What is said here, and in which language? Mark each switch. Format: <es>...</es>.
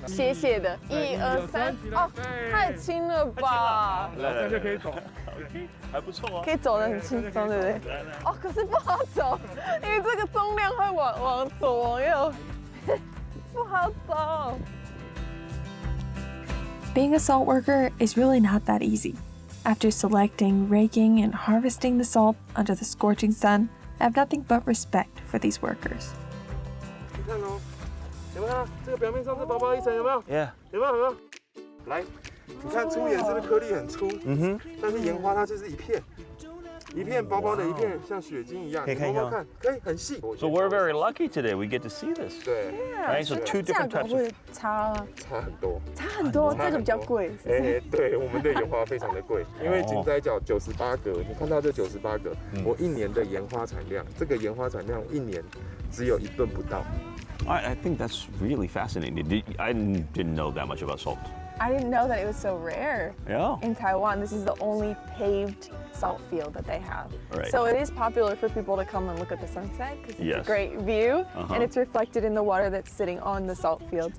<zh>斜斜的，1、2、3，哦，太轻了吧？这样就可以走。还不错啊。可以走得很轻松，对不对？哦，可是不好走，因为这个重量会往左往右，不好走。</zh> <en>Being a salt worker is really not that easy. After selecting, raking, and harvesting the salt under the scorching sun, I have nothing but respect for these workers.</en> <zh>你看哦，有没有看到这个表面上是薄薄一层？有没有？</zh> <en>Yeah.</en> <zh>有没有？来，你看粗盐是不是颗粒很粗？但是盐花它就是一片。一片薄薄的一片，像雪晶一样。可以看一下吗？看，可以很细。</zh> <en>So we're very lucky today. We get to see this.</en> <zh>对。</zh> <en>Right. So two different types.</en> <zh>会差很多。差很多，这个比较贵。对，我们的盐花非常的贵，因为井仔角98格，你看到这98格，我1年的盐花产量，这个盐花产量1年只有1吨不到。</zh> <en>I think that's really fascinating. I didn't know that much about salt. I didn't know that it was so rare. Yeah. In Taiwan, this is the only paved salt field that they have. Right. So it is popular for people to come and look at the sunset because it's Yes. a great view and it's reflected in the water that's sitting on the salt field.</en>